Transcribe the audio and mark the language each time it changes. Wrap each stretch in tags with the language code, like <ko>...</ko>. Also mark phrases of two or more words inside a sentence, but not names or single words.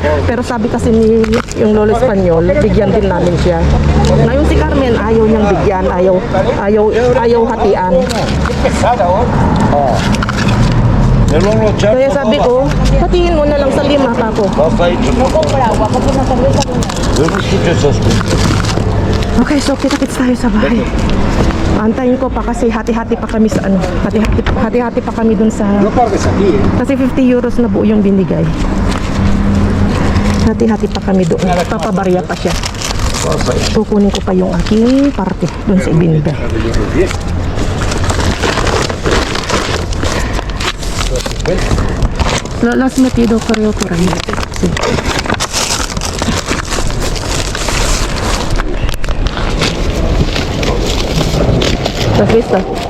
<tl>Pero sabi kasi ni yung Lolo Espanyol, bigyan din namin siya. Ngayon si Carmen ayaw niyang bigyan, ayaw hatian. Melon lo chat. Kaya sabi ko, patingin mo na lang sa 5 kako. Basta ito.</tl> <es>Yo no escucho esas cosas.</es> <tl>Okay, so kita-kits tayo sa bahay. Antayin ko pa kasi hati-hati pa kami sa ano. Hati-hati pa kami dun sa...</tl> <es>No parques aquí, ¿eh?</es> <tl>Kasi 50 euros na buo yung binigay. Hati-hati pa kami doon. Papabarya pa siya. Kukunin ko pa yung aking parte dun sa ibinigay.</tl> <es>Lo has metido creo por ahí. Sí. ¿Lo has visto?</es>